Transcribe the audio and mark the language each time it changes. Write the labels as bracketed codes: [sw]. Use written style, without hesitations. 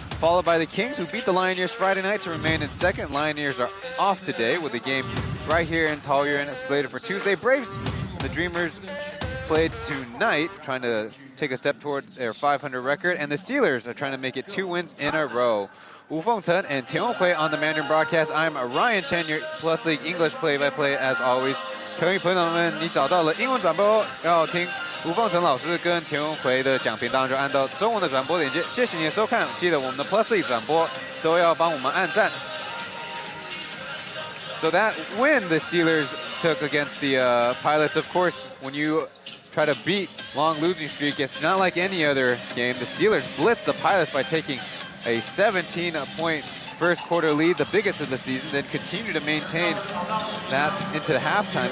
[en] Followed by the Kings, who beat the Lioneers Friday night to remain in second. Lioneers are off today with the game right here in Taoyuan, slated for Tuesday. Braves, the Dreamers, played tonight, trying to take a step toward their 500 record. And the Steelers are trying to make it 2 wins in a row. Wu Fengchen and Tian Hui on the Mandarin broadcast. I'm Ryan Chen, your Plus League English play-by-play as always. [zh] 球迷朋友们，你找到了英文转播，要听吴凤成老师跟田文奎的讲评，当然就按照中文的转播链接。谢谢你的收看，记得我们的 Plus League 转播都要帮我们按赞。 [en] So that win the Steelers took against the Pilots, of course, when you try to beat long losing streak, it's not like any other game. The Steelers blitzed the Pilots by taking a 17-point first quarter lead, the biggest of the season, then continued to maintain that into the halftime.